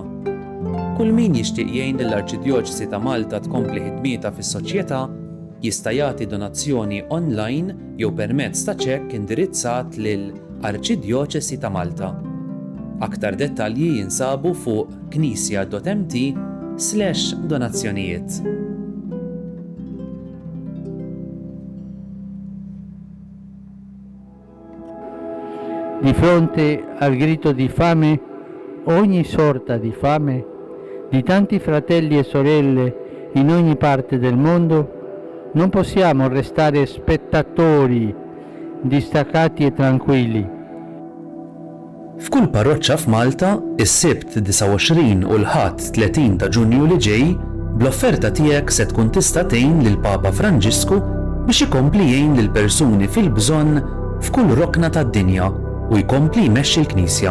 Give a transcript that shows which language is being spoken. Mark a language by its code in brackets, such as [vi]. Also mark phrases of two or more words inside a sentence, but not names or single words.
[mt] Kull min jixtieq jgħin lill-Arċidjoċesi ta' Malta tkompli ħidmietha fis-soċjetà jista' jagħti donazzjoni online jew permezz ta' ċekk indirizzat lil Arċidjoċesi ta' Malta. Aktar dettalji jinsabu fuq knisja.mt/donazzjonijiet. [it] Di fronte al grido di fame, ogni sorta di fame, di tanti fratelli e sorelle in ogni parte del mondo, non possiamo restare spettatori distaccati e tranquilli. [mt] F'kull parroċċa f'Malta, is-Sibt 29 u l-Ħadd 30 ta' Ġunju li ġej, bl-offerta tiegħek se tkun tista' tgħin lill-Papa Franġisku biex ikompli jgħin lil persuni fil-bżonn f'kull rokna tad-dinja u jkompli jmexxi l-Knisja.